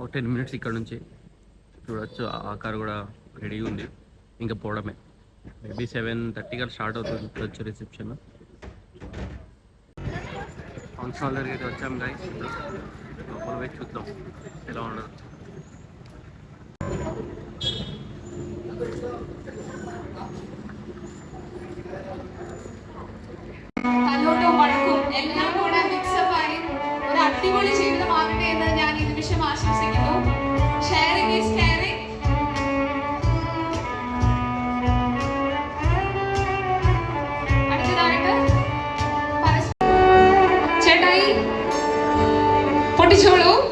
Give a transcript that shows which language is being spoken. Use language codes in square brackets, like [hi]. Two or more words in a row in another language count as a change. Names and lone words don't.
[te] ఒక 10 minutes ఇక్కడ నుంచి. చూడొచ్చు, ఆ కార్ కూడా రెడీ ఉంది, ఇంకా పోవడమే. మేబీ 7:30 కల్లా స్టార్ట్ అవుతుంది రిసెప్షన్. [en] function hall [te] దగ్గరికి వచ్చాం గైస్. ఇప్పుడు లోపల పోయి చూద్దాం ఎలా ఉండదు. [ml] കല്ലോട്ടും വഴക്കും എല്ലാം കൂടെ മിക്സപ്പായി ഒരു അടിപൊളി ജീവിതമാകട്ടെ എന്ന് ഞാൻ ഈ നിമിഷം ആശംസിക്കുന്നു. [en] sharing is caring. [ml] അടുത്തതായിട്ട് ചേട്ടായി പൊട്ടിച്ചോളൂ.